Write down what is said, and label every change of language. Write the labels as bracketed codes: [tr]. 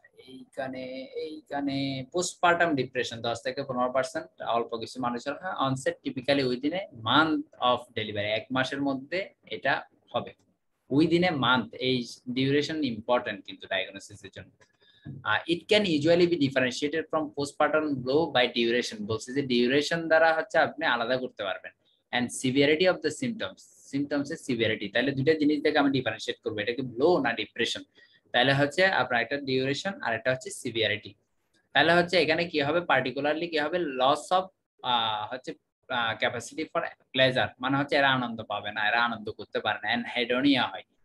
[bn] এইখানে postpartum depression 10 থেকে 15%, অল্প কিছু মানুষের হয়। [en] onset typically within a month of delivery, [bn] 1 মাসের মধ্যে এটা হবে। [en] within a month, [bn] এই ডিউরেশন ইম্পর্টেন্ট কিন্তু ডায়াগনোসিসের জন্য। [en] It can usually be differentiated from postpartum blow by duration, [bn] বলছে যে ডিউরেশন দ্বারা হচ্ছে আপনি আলাদা করতে পারবেন, [en] and severity of the symptoms এর severity। [bn] তাহলে দুইটা জিনিস থেকে আমি ডিফারেন্সিয়েট করব, এটা কি ব্লো না ডিপ্রেশন। তাহলে হচ্ছে আপনার একটা ডিউরেশন আর একটা হচ্ছে সিভিয়ারিটি। তাহলে হচ্ছে এখানে কি হবে, পার্টিকুলারলি কি হবে, লস অফ হচ্ছে ক্যাপাসিটি ফর প্লেজার, মানে হচ্ছে এরা আনন্দ পাবে না, এরা আনন্দ করতে পারে না, এন্ড হেডোনিয়া হয়।